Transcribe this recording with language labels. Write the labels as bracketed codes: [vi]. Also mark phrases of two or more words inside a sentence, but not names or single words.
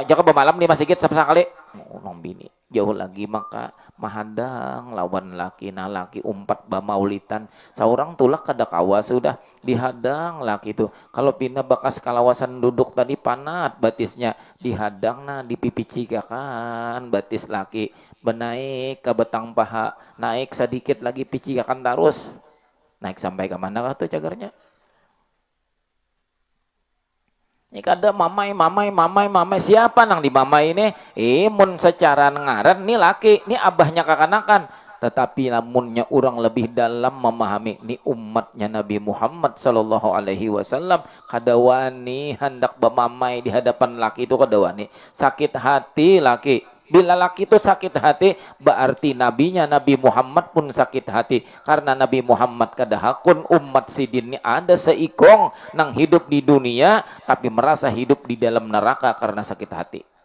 [bjn] Jaka bemalam di masjid sekali. Nong bini jauh lagi maka mahadang lawan laki nah laki umpat bamaulitan seorang tulak kada kawa sudah dihadang laki itu kalau pindah bekas kalawasan duduk tadi panat batisnya dihadang nah dipipicigakan batis laki benaik ke betang paha naik sedikit lagi picigakan terus naik sampai ke mana tuh cagarnya. Ini kada mamai siapa nang di mamai ini? Mun secara ngaran ini laki, ini abahnya kakanakan. Tetapi namunnya orang lebih dalam memahami ini umatnya Nabi Muhammad [ar] sallallahu alaihi wasallam [bjn] kada wani hendak bemamai di hadapan laki itu kada wani. Sakit hati laki. Bila laki itu sakit hati, berarti nabinya Nabi Muhammad pun sakit hati. Karena Nabi Muhammad kadahakun umat sidin ini ada seikong nang hidup di dunia, tapi merasa hidup di dalam neraka karena sakit hati.